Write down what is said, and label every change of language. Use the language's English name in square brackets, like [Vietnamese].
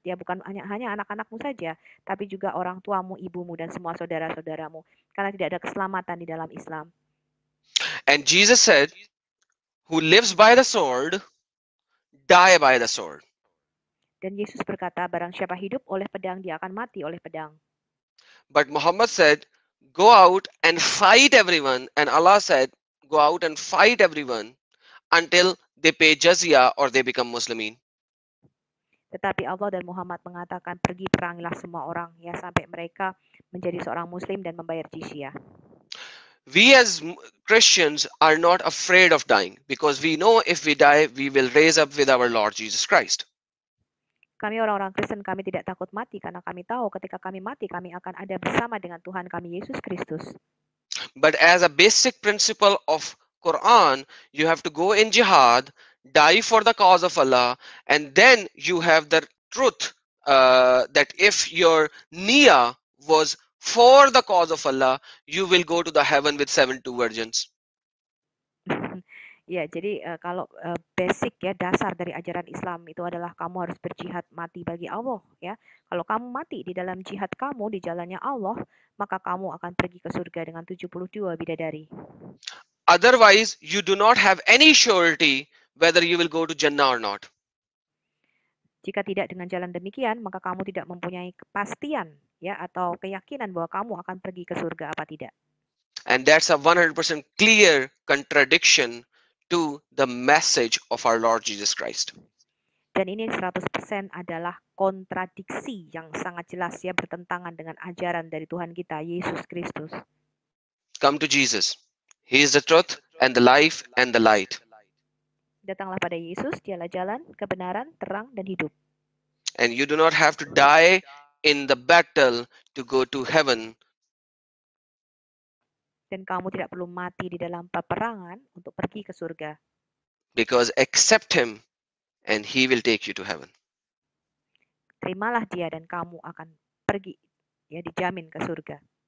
[Indonesian] Ya, bukan hanya anak-anakmu saja, tapi juga orang tuamu, ibumu, dan semua saudara-saudaramu. Karena tidak ada keselamatan di dalam Islam. [English] And Jesus said, who lives by the sword, die by the sword. [Indonesian] Dan Yesus berkata, barang siapa hidup oleh pedang, dia akan mati oleh pedang. [English] But Muhammad said, go out and fight everyone. And Allah said, go out and fight everyone until they pay jizya or they become Muslimin. [Indonesian] Tetapi Allah dan Muhammad mengatakan, pergi perangilah semua orang ya sampai mereka menjadi seorang Muslim dan membayar jizyah. [English] We as Christians are not afraid of dying because we know if we die, we will raise up with our Lord Jesus Christ. [Indonesian] Kami orang-orang Kristen, kami tidak takut mati karena kami tahu ketika kami mati, kami akan ada bersama dengan Tuhan kami Yesus Kristus. [English] But as a basic principle of Quran, you have to go in jihad, die for the cause of Allah, and then you have the truth that if your niyyah was for the cause of Allah, you will go to the heaven with 72 virgins. [Indonesian] Ya, jadi kalau basic ya, dasar dari ajaran Islam itu adalah kamu harus berjihad mati bagi Allah ya. Kalau kamu mati di dalam jihad kamu di jalannya Allah, maka kamu akan pergi ke surga dengan 72 bidadari. [English] Otherwise, you do not have any surety whether you will go to Jannah or not. [Indonesian] Jika tidak dengan jalan demikian, maka kamu tidak mempunyai kepastian ya atau keyakinan bahwa kamu akan pergi ke surga apa tidak. [English] And that's a 100% clear contradiction to the message of our Lord Jesus Christ. [Indonesian] Dan ini 100% adalah kontradiksi yang sangat jelas ya, bertentangan dengan ajaran dari Tuhan kita Yesus Kristus. [English] Come to Jesus. He is the truth and the life and the light. [Indonesian] Datanglah pada Yesus, dialah jalan, kebenaran, terang dan hidup. [English] And you do not have to die in the battle to go to heaven. [Indonesian] Dan kamu tidak perlu mati di dalam peperangan untuk pergi ke surga. [English] Because accept him and he will take you to heaven. [Indonesian] Terimalah dia dan kamu akan pergi, ya dijamin ke surga.